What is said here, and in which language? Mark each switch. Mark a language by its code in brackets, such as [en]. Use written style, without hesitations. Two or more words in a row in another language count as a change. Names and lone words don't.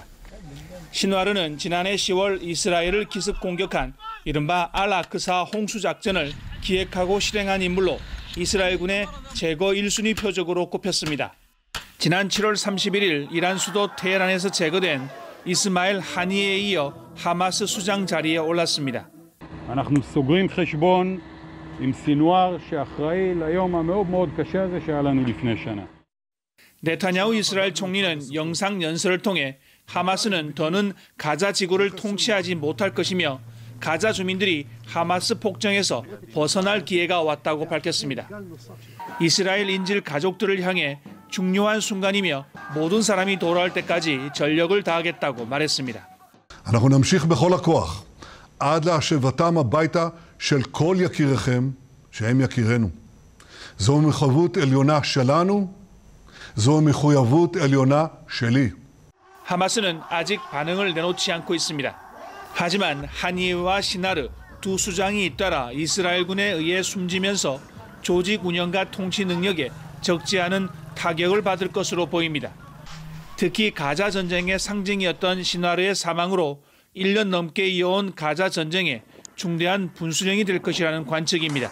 [ko] 시누아르는 지난해 10월 이스라엘을 기습 공격한 이른바 알-아크사 홍수작전을 기획하고 실행한 인물로 이스라엘군의 제거 1순위 표적으로 꼽혔습니다. 지난 7월 31일 이란 수도 테헤란에서 제거된 이스마일 하니에 이어 하마스 수장 자리에 올랐습니다. [he] אנחנו סוגרים חשבון עם סינואר שאחראי ליום המאוד מאוד קשה הזה שהיה לנו לפני שנה. [ko] 네타냐후 이스라엘 총리는 영상 연설을 통해 하마스는 더는 가자 지구를 통치하지 못할 것이며 가자 주민들이 하마스 폭정에서 벗어날 기회가 왔다고 밝혔습니다. 이스라엘 인질 가족들을 향해 중요한 순간이며 모든 사람이 돌아올 때까지 전력을 다하겠다고 말했습니다. [he] אנחנו נמשיך בכל הכוח עד להשבתם הביתה של כל יקיריכם שהם יקירנו. זו מחויבות עליונה שלנו, זו מחויבות עליונה שלי. [ko] 하마스는 아직 반응을 내놓지 않고 있습니다. 하지만 하니에와 시나르 두 수장이 잇따라 이스라엘군에 의해 숨지면서 조직 운영과 통치 능력에 적지 않은 타격을 받을 것으로 보입니다. 특히 가자 전쟁의 상징이었던 시나르의 사망으로 1년 넘게 이어온 가자 전쟁에 중대한 분수령이 될 것이라는 관측입니다.